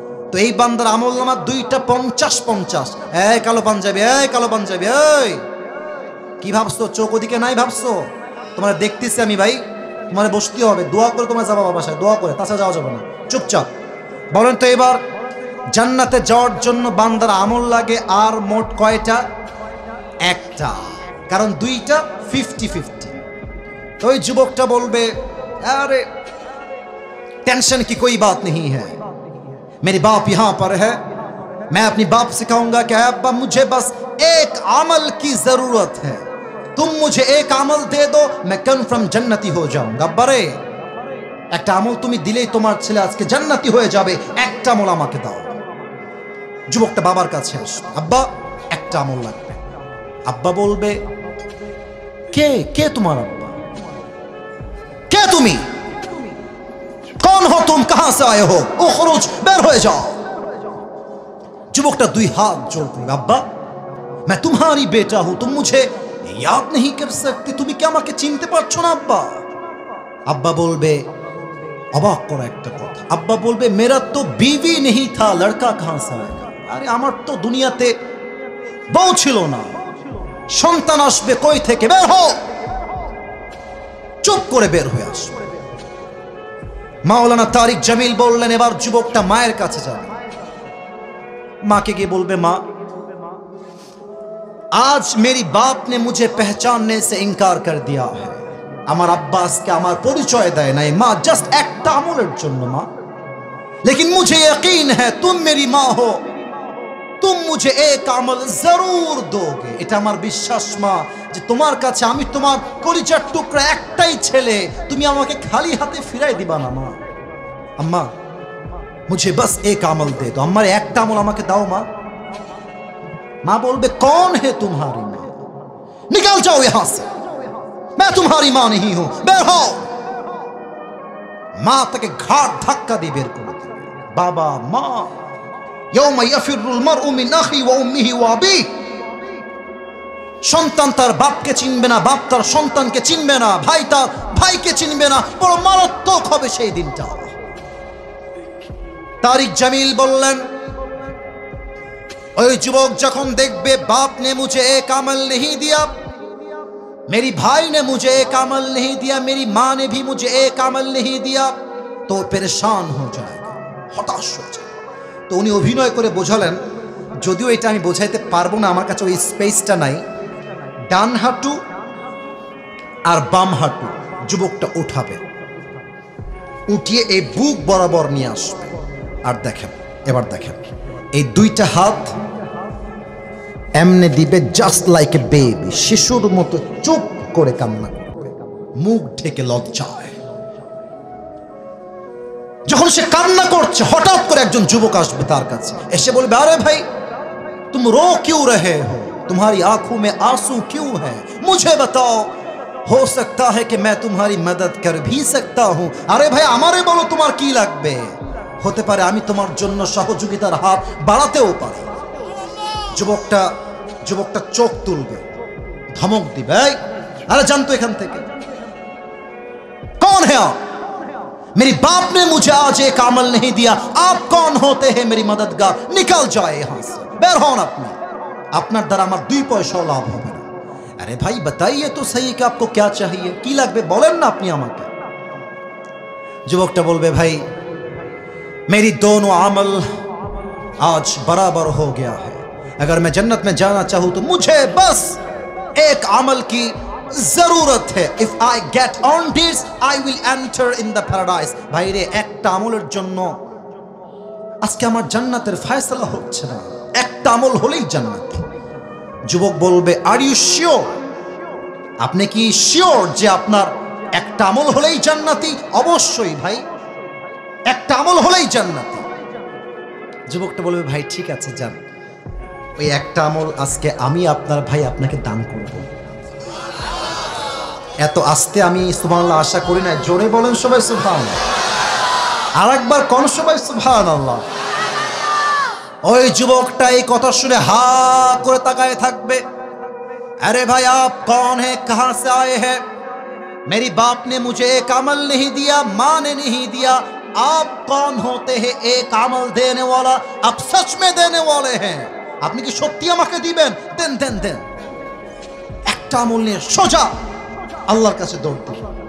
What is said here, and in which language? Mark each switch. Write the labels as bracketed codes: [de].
[bn] তো এই বান্দার আমলনামা দুইটা 50-50। এই কালো পাঞ্জাবি, এই কালো পাঞ্জাবি, এই কি ভাবছো? চোখ ওদিকে নাই ভাবছো? তোমার দেখতেছি আমি ভাই, তোমার বসতে হবে, দোয়া করে তোমার যাবা বাসায়, দোয়া করে, তাছাড়া যাওয়া যাবে না। চুপচাপ বলেন তো এবার, জান্নাতে যাওয়ার জন্য বান্দার আমল লাগে আর মোট কয়টা? একটা, কারণ দুইটা 50-50। তো ওই যুবকটা বলবে, [hi] अरे टेंशन की कोई बात नहीं है, मेरे बाप यहाँ पर है, मैं अपनी बाप से कहूंगा कि अब्बा मुझे बस एक अमल की जरूरत है, तुम मुझे एक अमल दे दो, मैं कन्फर्म जन्नती हो जाऊंगा। अब्बा रे, [bn] একটা আমল তুমি দিলেই তোমার ছেলে আজকে জান্নাতি হয়ে যাবে, একটা আমল আমাকে দাও। যুবকটা বাবার কাছে আসবে, আব্বা একটা আমল লাগবে। আব্বা বলবে, কে কে তোমার আব্বা? কে তুমি? [hi] कौन हो तुम, कहां से आए हो, उखरुज, [bn] বের হয়ে যাও। যুবকটা দুই হাত জোড় করে, আব্বা [hi] मैं तुम्हारी बेटा हूं, तुम मुझे याद नहीं कर सकती, [bn] তুমি কি আমাকে চিনতে পারছো না আব্বা? আব্বা বলবে, অবাক করা একটা কথা, আব্বা বলবে, [hi] मेरा तो बीवी नहीं था, लड़का कहां से आएगा। [bn] আরে আমার তো দুনিয়াতে বউ ছিল না, সন্তান আসবে কই থেকে? বের হও। চুপ করে বের হয়ে আসবে। মাওলানা তারিক জামিল বললেন, এবার যুবকটা মায়ের কাছে যাবে, মাকে গিয়ে বলবে, মা [hi] आज मेरी बाप ने मुझे पहचानने से इनकार कर दिया है, [bn] আমার আব্বা আজকে আমার পরিচয় দেয় নাই মা, জাস্ট একটা আমলের জন্য মা, [hi] लेकिन मुझे यकीन है तुम मेरी माँ हो, तुम मुझे एक আমল जरूर दोगे। [bn] এটা আমার বিশ্বাস মা, যে তোমার কাছে আমি তোমার কলিজার টুকরা একটাই ছেলে, তুমি আমাকে খালি হাতে ফিরাই দিবা না মা। আম্মা [hi] मुझे बस एक [bn] আমল [hi] दे दो, [bn] আমার একটা আমল আমাকে দাও মা। [hi] মা বলবে, कौन है तुम्हारी माँ, निकल जाओ यहां से, मैं तुम्हारी माँ नहीं हूं, [bn] বের হও। মা তাকে ঘাট ধাক্কা দিয়ে বের করে দেবে। বাবা মা, [ar] ইয়াউমা ইয়াফিরুল মারউ মিন আখি ওয়া উম্মিহি ওয়া আবিহি, [bn] সন্তান তার বাপকে চিনবে না, বাপ তার সন্তানকে চিনবে না, ভাই তার ভাইকে চিনবে না, বড় মারাত্মক হবে সেই দিনটা। তারিক জামিল বললেন, ওই যুবক যখন দেখবে [hi] बाप ने मुझे एक अमल नहीं दिया, मेरी भाई ने मुझे एक अमल नहीं दिया, मेरी माँ ने भी मुझे एक अमल नहीं दिया, तो परेशान हो जाएगा, [bn] হতাশ হয়ে যাবে। তো উনি অভিনয় করে বোঝালেন, যদিও এটা আমি বোঝাইতে পারবো না, আমার কাছে ওই স্পেসটা নাই, ডান হাঁটু আর বাম হাঁটু যুবকটা উঠাবে, উঠিয়ে এই বুক বরাবর নিয়ে আসবে। আর দেখেন, এবার দেখেন, এই দুইটা হাত এমনে দিবে, জাস্ট লাইক এ বেবি, শিশুর মতো চুপ করে কান্না করবে, মুখ ঢেকে লজ্জায়। যখন সে কান্না করছে, হঠাৎ করে একজন যুবক আসবে তার কাছে, এসে বলবে, আরে ভাই [hi] तुम रो क्यों रहे हो, तुम्हारी आंखों में आंसू क्यों है, मुझे बताओ, हो सकता है कि मैं तुम्हारी मदद कर भी सकता हूं। अरे भाई [bn] আমারে বলো তোমার কি লাগবে, হতে পারে আমি তোমার জন্য সহযোগিতার হাত বাড়াতেও পারি। যুবকটা চোখ তুলবে, ধমক দিবে, এই আরে জানতো এখান থেকে, [hi] कौन है आप, मेरी बाप ने मुझे आज एक अमल नहीं दिया, आप कौन होते हैं मेरी मददगार, निकल जाए यहां से, [bn] বের হন আপনি, আপনার দ্বারা আমার 2 পয়সাও লাভ হবে না। [hi] अरे भाई बताइए तो सही कि आपको क्या चाहिए, [bn] কি লাগবে বলেন না আপনি আমাকে। যুবকটা বলবে, ভাই [hi] मेरी दोनों अमल आज बराबर हो गया है, अगर मैं जन्नत में जाना चाहूं तो मुझे बस एक अमल की जरूरत है, [en] If I get on this I will enter in the paradise. [hi] भाई रे [bn] একটা আমলের জন্য আজকে আমার জান্নাতের ফয়সালা হচ্ছে না, একটা আমল হলেই জান্নাত। যুবক বলবে, [en] are you sure, [bn] আপনি কি শিওর যে আপনার একটা আমল হলেই জান্নাতি? অবশ্যই ভাই, একটা আমল হলেই জান্নাতি। যুবকটা বলবে, ভাই ঠিক আছে যান, ওই একটা আমল আজকে আমি আপনার ভাই আপনাকে দান করব। এত আস্তে আমি সুবহানাল্লাহ আশা করি না, জোরে বলেন সবাই সুবহানাল্লাহ, আর একবার কোন সবাই সুবহানাল্লাহ। ওই যুবকটা এই কথা শুনে হা করে তাকায় থাকবে। [hi] अरे भाई आप कौन है, कहां से आए हैं, मेरी बाप ने मुझे एक अमल नहीं दिया, माँ ने नहीं दिया, आप कौन होते हैं एक अमल देने वाला, आप सच में देने वाले हैं, [bn] আপনি কি সত্যি আমাকে দিবেন? দেন দেন দেন। একটা আমল নিয়ে সোজা আল্লাহর কাছে দৌড় দিবে।